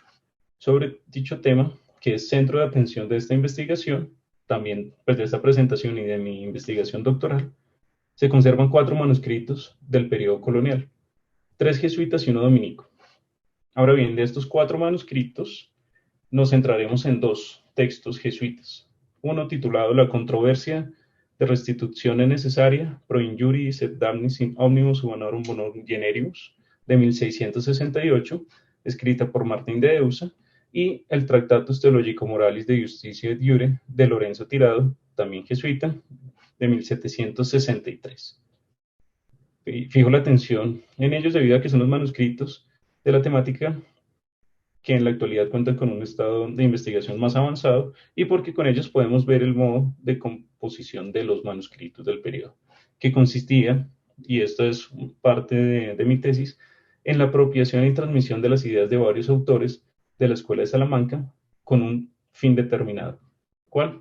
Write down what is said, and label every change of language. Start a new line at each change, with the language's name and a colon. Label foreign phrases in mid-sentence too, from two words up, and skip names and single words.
Spanish: Sobre dicho tema, que es centro de atención de esta investigación, también pues, de esta presentación y de mi investigación doctoral, se conservan 4 manuscritos del periodo colonial, 3 jesuitas y uno dominico. Ahora bien, de estos 4 manuscritos, nos centraremos en 2 textos jesuitas. Uno titulado La controversia de restituzione necesaria pro injuris et damnis in omnibus humanorum bonorum generibus, de 1668, escrita por Martín de Eusa, y el Tractatus Theologico Moralis de Justitia et Iure, de Lorenzo Tirado, también jesuita, de 1763. Fijo la atención en ellos debido a que son los manuscritos de la temática que en la actualidad cuentan con un estado de investigación más avanzado y porque con ellos podemos ver el modo de composición de los manuscritos del periodo, que consistía, y esto es parte de mi tesis, en la apropiación y transmisión de las ideas de varios autores de la Escuela de Salamanca con un fin determinado, ¿cuál?